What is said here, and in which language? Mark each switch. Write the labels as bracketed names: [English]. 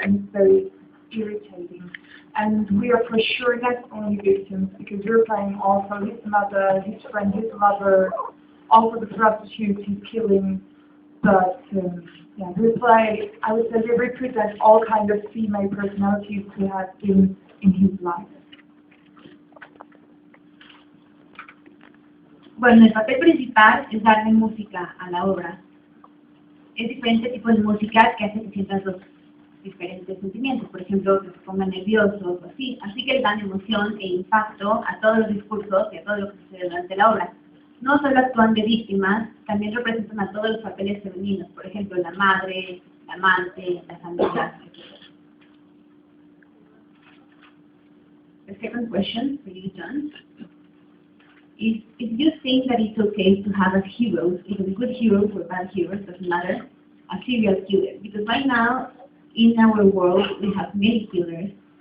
[English] And it's very irritating. And we are for sure not only victims, because we're playing also his mother, his friend, his lover, also the prostitute he's killing. But yeah, this is why I would say they represent all kinds of female personalities he had in his life. [Spanish] Bueno, el papel principal es darle música a la obra. Es diferente tipo de música que hace que sientas los diferentes sentimientos, por ejemplo, que se pongan nerviosos o así. Así que le dan emoción e impacto a todos los discursos y a todo lo que sucede durante la obra. No solo actúan de víctimas, también representan a todos los papeles femeninos, por ejemplo, la madre, la amante, las amigas, etc. [English] The second question for you, John, is if you think that it's okay to have as heroes, either good heroes or bad heroes, doesn't matter, a serial killer. Because right now, in our world, we have many killers.